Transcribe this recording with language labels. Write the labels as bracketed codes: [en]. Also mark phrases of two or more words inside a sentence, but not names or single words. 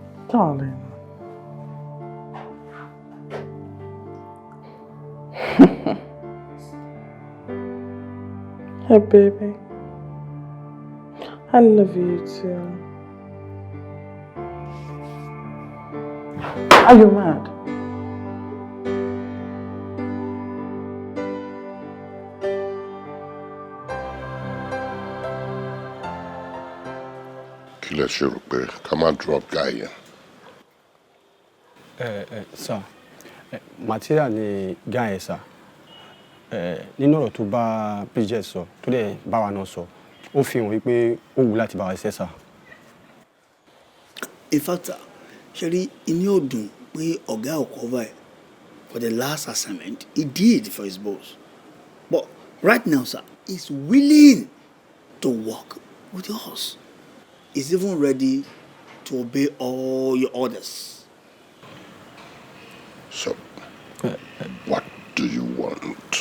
[en] Darling. Hey, baby. I love you too. Are you mad? [yo] Kí lẹ ṣe rò pé ká má [en] drop guy [yo] yẹn. Sir, material ni guy yẹn sir. Nínú ọ̀rọ̀ tó bá Bridget sọ tó dẹ̀ bá wa náà sọ ó fi hàn wípé ó wù láti bá wa ṣiṣẹ́ sir. [en] In fact, [yo] ṣe rí inú ọdún pé ọ̀gá ò cover ẹ̀ [en] for the last assignment he did for his boss. But right now, sir, he's willing to work with us. He's even ready to obey all your orders. So, what do you want?